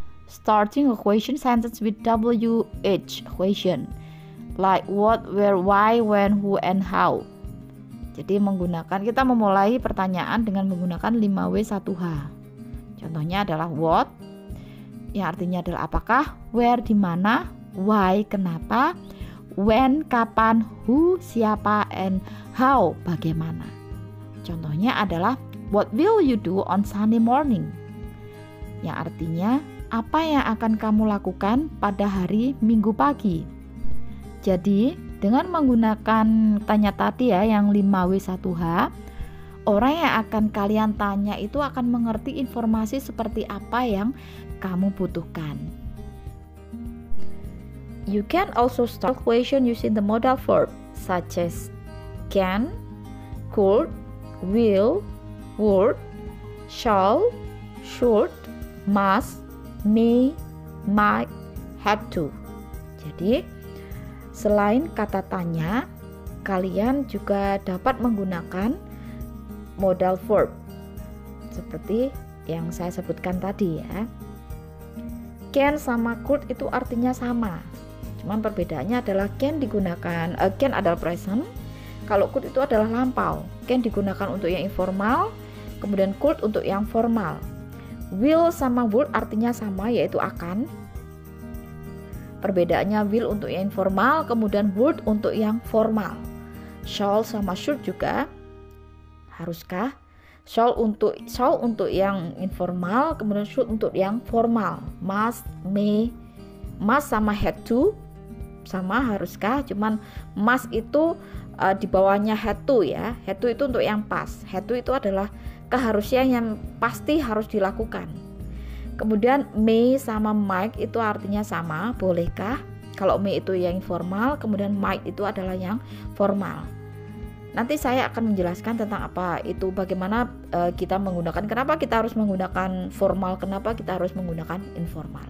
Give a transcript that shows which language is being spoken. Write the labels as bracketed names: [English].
[English] Starting a question sentence with WH question, like what, where, why, when, who, and how. [Indonesian] Jadi kita memulai pertanyaan dengan menggunakan 5W1H. Contohnya adalah what, yang artinya adalah apakah, where, di mana, why, kenapa, when, kapan, who, siapa, and how, bagaimana. Contohnya adalah [English] what will you do on Sunday morning, [Indonesian] yang artinya apa yang akan kamu lakukan pada hari Minggu pagi. Jadi dengan menggunakan tanya tadi ya yang 5W1H, orang yang akan kalian tanya itu akan mengerti informasi seperti apa yang kamu butuhkan. [English] You can also start question using the modal verb such as can, could, will, would, shall, should, must, may, might, have to. [Indonesian] Jadi selain kata tanya, kalian juga dapat menggunakan modal verb seperti yang saya sebutkan tadi ya. Can sama could itu artinya sama, cuman perbedaannya adalah can adalah present, kalau could itu adalah lampau. Can digunakan untuk yang informal, kemudian could untuk yang formal. Will sama would artinya sama, yaitu akan. Perbedaannya will untuk yang informal, kemudian would untuk yang formal. Shall sama should juga. Haruskah? Shall untuk yang informal, kemudian should untuk yang formal. Must, may, must sama had to sama haruskah, cuman must itu di bawahnya had to ya. Had to itu untuk yang past. Had to itu adalah keharusan yang pasti harus dilakukan. Kemudian may sama might itu artinya sama, bolehkah? Kalau may itu yang informal, kemudian might itu adalah yang formal. Nanti saya akan menjelaskan tentang apa itu, bagaimana kita menggunakan, kenapa kita harus menggunakan formal, kenapa kita harus menggunakan informal.